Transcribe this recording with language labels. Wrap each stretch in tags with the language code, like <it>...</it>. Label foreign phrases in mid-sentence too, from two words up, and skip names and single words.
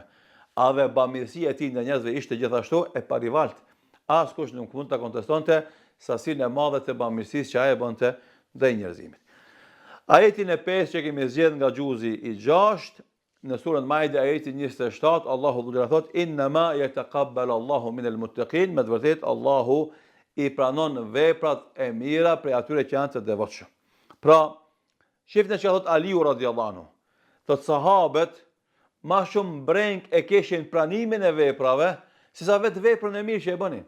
<sq>A dhe bamirësia e tij ndaj njerëzve ishte gjithashtu e pa rivalt. Askush nuk mund ta kontestonte sasinë e madhe të bamirësisë që ai e bënte ndaj njerëzimit. Ajetin e 5 që kemi zgjedh nga xuzi i 6, në surën Maide ajetin 27, Allahu dhulëra thot:</sq> <ar>"إنما يتقبل الله من المتقين",</ar> <sq>me të vërtetë Allahu i pranon veprat e mira prej atyre që janë të devotshëm. Pra, shifni që thot Aliu</sq> <ar>رضي الله عنه,</ar> <sq>thot sahabët ma shumë breng e kishin pranimin e veprave, se sa vetë veprën e mirë që e bënin.</sq>